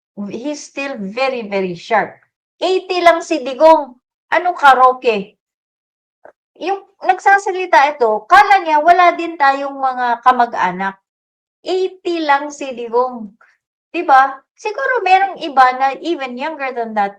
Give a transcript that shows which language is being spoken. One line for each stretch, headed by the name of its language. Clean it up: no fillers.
English: He's still very, very sharp.
Filipino: 80 lang si Digong. Ano ka, Roque? Yung nagsasalita ito, kala niya wala din tayong mga kamag-anak. 80 lang si Digong. Diba? Siguro merong iba na
English: even younger than that.